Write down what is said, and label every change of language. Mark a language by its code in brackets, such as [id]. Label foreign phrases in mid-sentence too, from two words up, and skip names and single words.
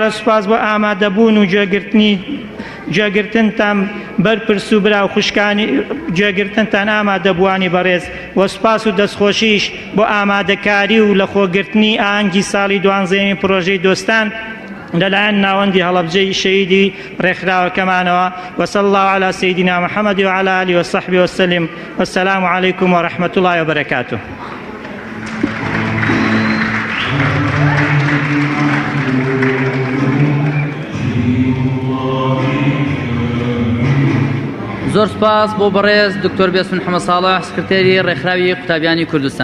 [ckb] دووبارە سوپاس بۆ ئامادەبوون و جێگرتنتان بەرپرس و برا و خوشکانی جێگرتنتان ئامادەبوانی بەڕێز و سوپاس و دەستخۆشیش بۆ ئامادەکاری و لە خۆگرتنی ئاهەنگی ساڵی 12 پرۆژەی دۆستان لەلایەن ناوەندی هەڵەبجەی شەهیدی ڕێکخراوەکەمانەوە [ar] وصلى الله على سيدنا محمد وعلى آله وصحبه وسلم والسلام عليكم ورحمة الله وبركاته. [ckb] زۆر سپاس بۆ بەڕێز دکتۆر بێسم محەممەد ساڵح سکرتێری ڕێکخراوی قوتابیانی کوردستان.